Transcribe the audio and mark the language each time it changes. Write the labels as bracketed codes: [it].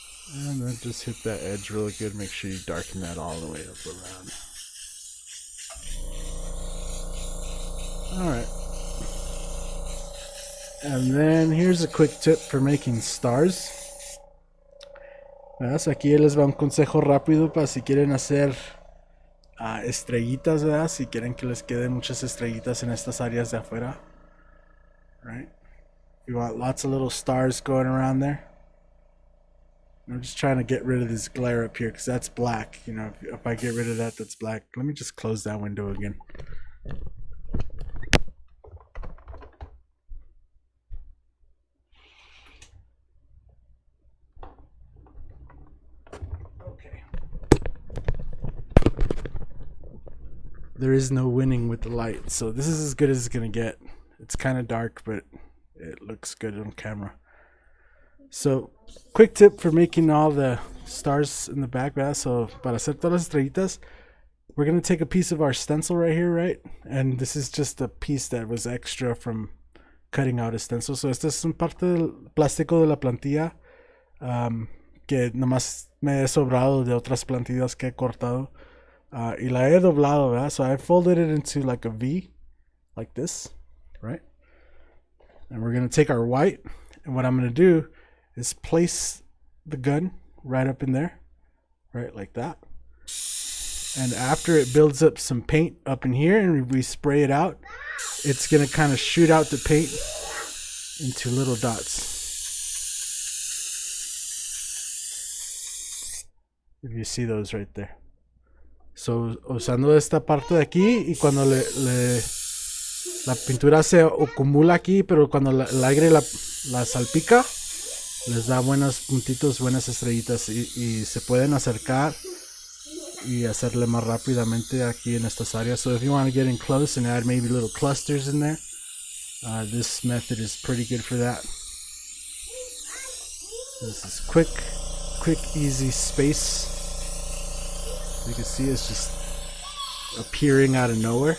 [en] And then just hit that edge really good. Make sure you darken that all the way up around. Alright. And then here's a quick tip for making stars. [es] ¿Verdad? Aquí les va un consejo rápido para si quieren hacer estrellitas, ¿verdad? Si quieren que les queden muchas estrellitas en estas áreas de afuera. [en] Right? You want lots of little stars going around there. I'm just trying to get rid of this glare up here because that's black. If I get rid of that, that's black. Let me just close that window again. Okay. There is no winning with the light, so this is as good as it's gonna get. It's kind of dark, but it looks good on camera. So, quick tip for making all the stars in the back, [es] ¿verdad? [en] So, [es] para hacer todas las estrellitas, [en] we're going to take a piece of our stencil right here, right? And this is just a piece that was extra from cutting out a stencil. [es] So, esta es un parte del plástico de la plantilla que nomás me he sobrado de otras plantillas que he cortado. Y la he doblado, ¿verdad? [en] So, I folded it into like a V, like this, right? And we're going to take our white, and what I'm going to do is place the gun right up in there, right, like that. And after it builds up some paint up in here and we spray it out, it's going to kind of shoot out the paint into little dots. If you see those right there. [es] So, usando esta parte de aquí, y cuando la pintura se acumula aquí, pero cuando el aire la salpica, les da buenos puntitos, buenas estrellitas, y se pueden acercar y hacerle más rápidamente aquí en estas áreas. [en] So if you want to get in close and add maybe little clusters in there, this method is pretty good for that. This is quick, easy space. You can see it's just appearing out of nowhere.